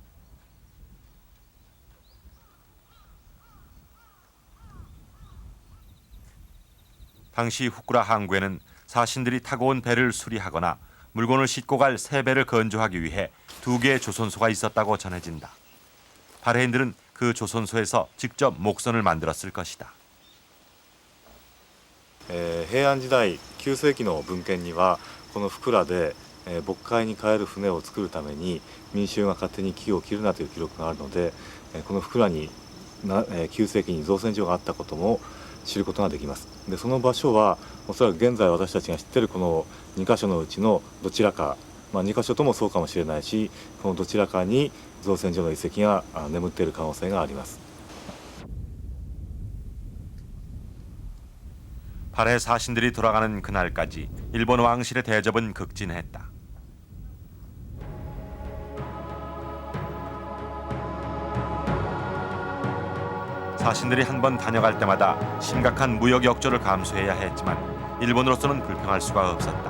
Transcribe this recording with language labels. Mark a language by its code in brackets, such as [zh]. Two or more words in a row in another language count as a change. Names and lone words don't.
[ko] 당시 후쿠라 항구에는 사신들이 타고 온 배를 수리하거나 물건을 싣고 갈 새 배를 건조하기 위해 2개의 조선소가 있었다고 전해진다. 발해인들은 그 조선소에서 직접 목선을 만들었을 것이다. [ja] 平安時代9世紀の文献にはこの福良で渤海に帰る船を作るために民衆が勝手に木を切るなという記録があるのでこの福良に9世紀に造船所があったことも知ることができます。でその場所はおそらく現在私たちが知っているこの2箇所のうちのどちらか、2箇所ともそうかもしれないし、このどちらかに造船所の遺跡が眠っている可能性があります。 [ko] 발해 사신들이 돌아가는 그날까지 일본 왕실의 대접은 극진했다. 사신들이 한 번 다녀갈 때마다 심각한 무역 역조를 감수해야 했지만 일본으로서는 불평할 수가 없었다.